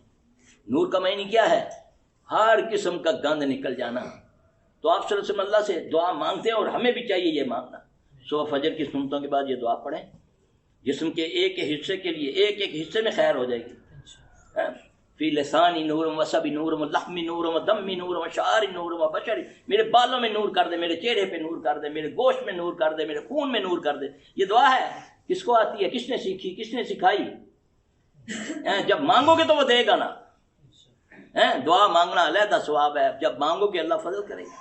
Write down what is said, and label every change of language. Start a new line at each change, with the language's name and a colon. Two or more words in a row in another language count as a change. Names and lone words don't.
Urdu: نور کا معنی کیا ہے؟ ہر قسم کا گند نکل جانا۔ تو آپ صلی اللہ علیہ وسلم اللہ سے دعا مانگتے ہیں اور ہمیں بھی چاہیے یہ مانگنا۔ صبح فجر کی سنتوں کے بعد یہ دعا پڑھیں، جسم کے ایک ایک حصے کے لیے، ایک ایک حصے میں خیر ہو جائے گی۔
Arabic: فی لسانی نورم وسبی نورم لحمی نورم دمی نورم شعری نورم بشری،
Urdu: میرے بالوں میں نور کر دے، میرے چہرے پہ نور کر دے، میرے گوشت میں نور کر دے، میرے خون میں نور کر دے۔ یہ دعا ہے، کس کو آتی ہے؟ کس نے سیکھی؟ کس نے سکھائی؟ جب مانگو گے تو وہ دے گا نا۔ دعا مانگنا علیحدہ ثواب ہے، جب مانگو گے اللہ فضل کرے گا۔